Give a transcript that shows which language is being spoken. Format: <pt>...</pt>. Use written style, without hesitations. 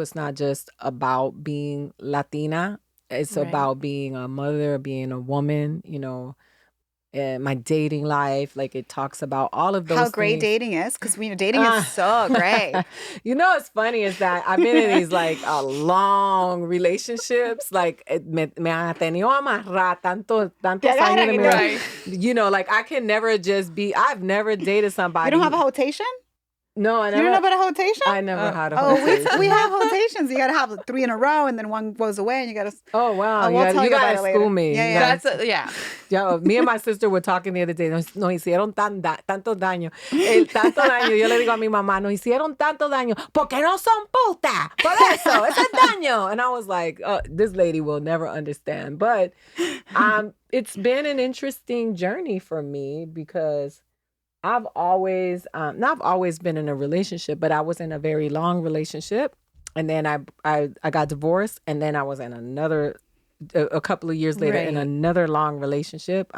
<en>It's not just about being Latina. It's about being a mother, being a woman, my dating life. Like, it talks about all of those how great things. dating is, because dating is so great. What's funny is that I've been in these like long relationships.</en> <es>Like, me han tenido amarrada tantos años.</es> <en>Like, I can never just be. I've never dated somebody. You don't have a rotation? No, I never. You don't know about a rotation? I never had a rotation. We have rotations. You got to have 3 in a row, and then one goes away, and you got to. Oh wow! You got to school me. Yeah. Yo, me and my sister were talking the other day.</en> <es>Nos hicieron tanto daño. Tanto daño. Yo le digo a mi mamá, nos hicieron tanto daño porque no son putas. Por eso, es daño.</es> <en>And I was like, this lady will never understand. But it's been an interesting journey for me, because I've always been in a relationship, but I was in a very long relationship, and then I got divorced, and then I was in another a couple of years later in another long relationship.</en>